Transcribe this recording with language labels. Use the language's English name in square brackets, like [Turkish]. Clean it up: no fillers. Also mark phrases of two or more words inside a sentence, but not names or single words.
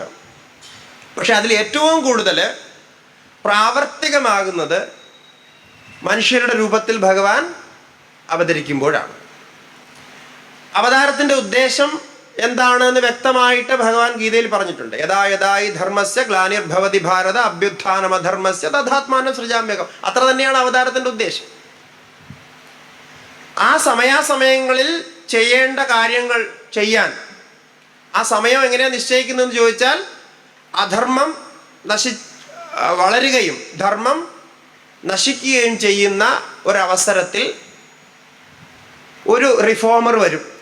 [Malayalam] പക്ഷെ അതിൽ ഏറ്റവും കൂടുതൽ പ്രാവർത്തികമാകുന്നത് മനുഷ്യരുടെ രൂപത്തിൽ ഭഗവാൻ അവതരിക്കുമ്പോഴാണ്. അവതാരത്തിൻ്റെ ഉദ്ദേശം എന്താണെന്ന് വ്യക്തമായിട്ട് ഭഗവാൻ ഗീതയിൽ പറഞ്ഞിട്ടുണ്ട്. [Sanskrit] യഥാ യഥായി ധർമ്മസ്യ ഗ്ലാനിർഭവതി ഭാരത അഭ്യുത്ഥാനമധർമ്മസ്യ തഥാത്മാനം സൃജാമ്യകം. [Malayalam] അത്ര തന്നെയാണ് അവതാരത്തിൻ്റെ ഉദ്ദേശം. ആ സമയാസമയങ്ങളിൽ ചെയ്യേണ്ട കാര്യങ്ങൾ ചെയ്യാൻ ആ സമയം എങ്ങനെയാണ് നിശ്ചയിക്കുന്നതെന്ന് ചോദിച്ചാൽ അധർമ്മം വളരുകയും ധർമ്മം നശിക്കുകയും ചെയ്യുന്ന ഒരവസരത്തിൽ ഒരു റിഫോമർ വരും.